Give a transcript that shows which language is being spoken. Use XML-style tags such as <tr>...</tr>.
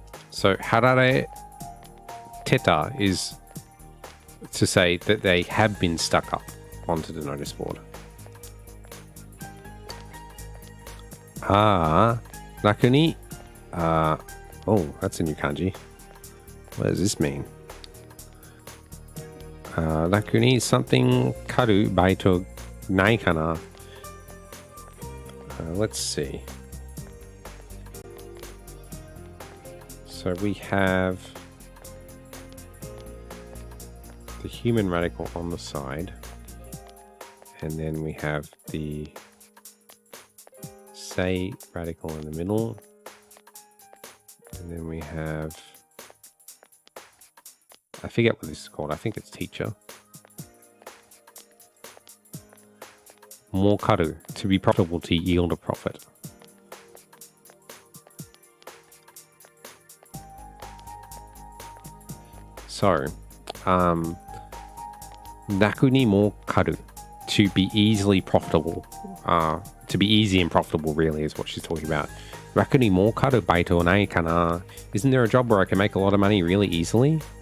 <en>So,</en> <ja>貼られてた</ja> <en>is to say that they have been stuck up onto the notice board.</en> <ja>楽に</ja> <en>oh, that's a new kanji. What does this mean?</en> <ja>楽に</ja> <en>something</en> <ja>狩るバイトないかな?</ja> <en>Let's see. So we have the human radical on the side, and then we have the say radical in the middle, and then we have I forget what this is called. I think it's teacher. 儲かる to be profitable, to yield a profit. So,</en> <ja>楽に儲かる</ja> <en>to be easily profitable. To be easy and profitable really is what she's talking about.</en> <ja>楽に儲かるバイトないかな?</ja> <en>Isn't there a job where I can make a lot of money really easily?</en>